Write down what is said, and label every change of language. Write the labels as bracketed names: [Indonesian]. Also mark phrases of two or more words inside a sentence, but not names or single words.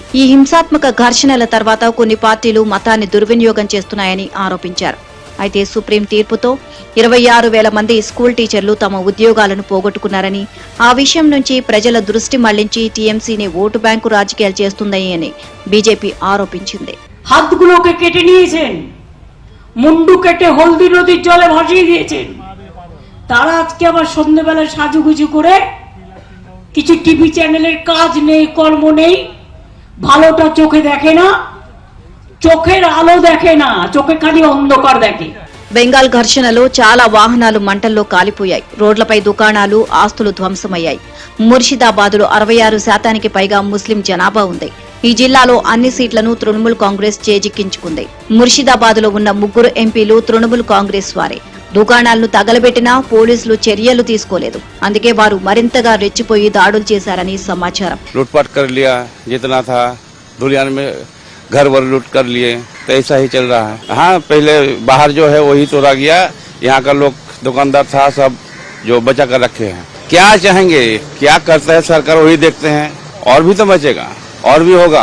[Telugu] ఈ హింసాత్మక ఘర్షణల తర్వాత కొన్ని పార్టీలు మతాన్ని దుర్వినియోగం చేస్తున్నాయని ఆరోపించారు. అయితే సుప్రీం తీర్పుతో 26,000 మంది [English] school teachers [Telugu] తమ ఉద్యోగాలను పోగొట్టుకున్నారని, ఆ విషయం నుంచి ప్రజల దృష్టి మళ్లించి టీఎంసీని [English] vote bank [Telugu] రాజకీయాలు చేస్తుందని బీజేపీ ఆరోపించింది. [Bangla] হাতগুলোকে কেটে নিয়েছেন, মুন্ডু কেটে হলদি নদীর জলে ভাসিয়ে দিয়েছেন। তারা আজকে আবার সন্ধ্যাবেলা সাজুগুজু করে কিছু টিভি চ্যানেলের কাজ নেই, কর্ম নেই, ভালোটা চোখে দেখে না, চোখের আলো দেখে না, চোখে খালি অন্ধকার দেখে। [Telugu] బెంగాల్ ఘర్షణలో చాలా వాహనాలు మంటల్లో కాలిపోయాయి. రోడ్లపై దుకాణాలు, ఆస్తులు ధ్వంసమయ్యాయి. ముర్షిదాబాద్లో 66% పైగా ముస్లిం జనాభా ఉంది. ఈ జిల్లాలో అన్ని సీట్లను తృణమూల్ కాంగ్రెస్ చేజిక్కించుకుంది. ముర్షిదాబాద్లో ఉన్న 3 ఎంపీలు తృణమూల్ కాంగ్రెస్ వారే. దుకాణాలను తగలబెట్టినా పోలీసులు చర్యలు తీసుకోలేదు. అందుకే వారు మరింతగా రెచ్చిపోయి దాడులు చేశారని సమాచారం. [Hindi] घर वर लूट कर लिए, तो ऐसा ही चल रहा है। हाँ, पहले बाहर जो है वही तोड़ा गया, यहाँ का लोग दुकानदार था सब जो बचा कर रखे हैं। क्या चाहेंगे, क्या करता है सरकार वही देखते हैं। और भी तो बचेगा, और भी होगा।